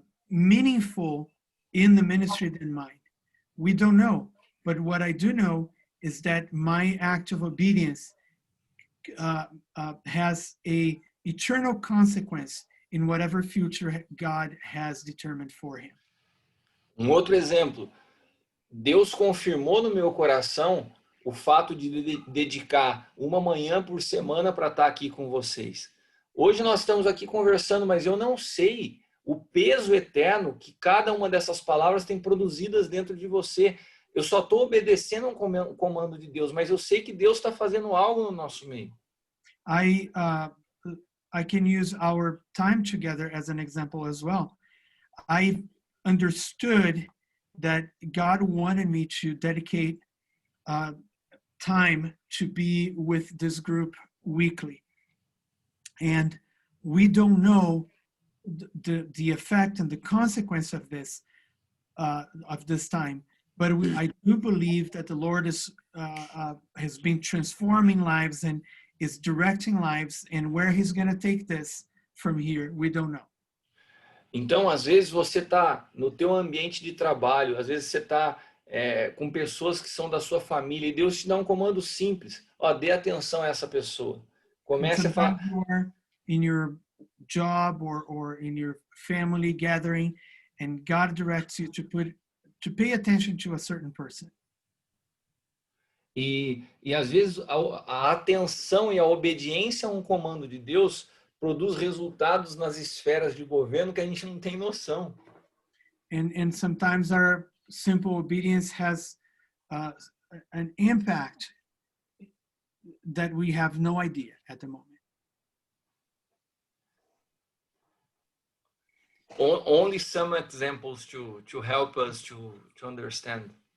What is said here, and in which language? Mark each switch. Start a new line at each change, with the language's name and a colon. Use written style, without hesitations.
English: meaningful in the ministry than mine? We don't know. But what I do know is that my act of obedience has a eternal consequence in whatever future God has determined for him.
Portuguese: Outro exemplo, Deus confirmou no meu coração o fato de dedicar uma manhã por semana para estar aqui com vocês. Hoje nós estamos aqui conversando, mas eu não sei o peso eterno que cada uma dessas palavras tem produzidas dentro de você. Eu só estou obedecendo um comando de Deus, mas eu sei que Deus está fazendo algo no nosso meio.
English: I can use our time together as an example as well. I understood that God wanted me to dedicate time to be with this group weekly. And we don't know the effect and the consequence of this time. But I do believe that the Lord has been transforming lives and is directing lives, and where he's going to take this from here, we don't know.
Portuguese: Então, às vezes você está no teu ambiente de trabalho, às vezes você está com pessoas que são da sua família e Deus te dá um comando simples. Ó, dê atenção a essa pessoa. Comece a falar.
English: You are in your job or in your family gathering, and God directs you to pay attention to a certain person.
Portuguese: E às vezes a atenção e a obediência a um comando de Deus produz resultados nas esferas de governo que a gente não tem noção.
English: And sometimes our simple obedience has an impact that we have no idea at the moment. Only some examples to help us to understand.